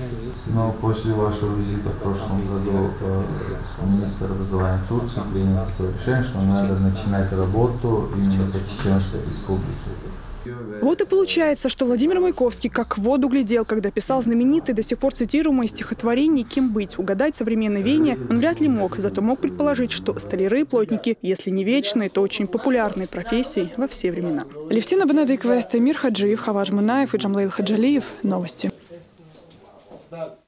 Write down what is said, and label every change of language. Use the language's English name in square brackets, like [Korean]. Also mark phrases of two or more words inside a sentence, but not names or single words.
[Russian] Но после вашего визита в прошлом году министр образования Турции принял решение, что надо начинать работу именно по Чеченской Республике. Вот и получается, что Владимир Маяковский как в воду глядел, когда писал знаменитые, до сих пор цитируемые стихотворения «Кем быть?». Угадать современное веяние он вряд ли мог, зато мог предположить, что столяры и плотники, если не вечные, то очень популярные профессии во все времена. Левтина Бенедикова, Эмир Хаджиев, Хавадж Мунаев и Джамлейл Хаджалиев. Новости.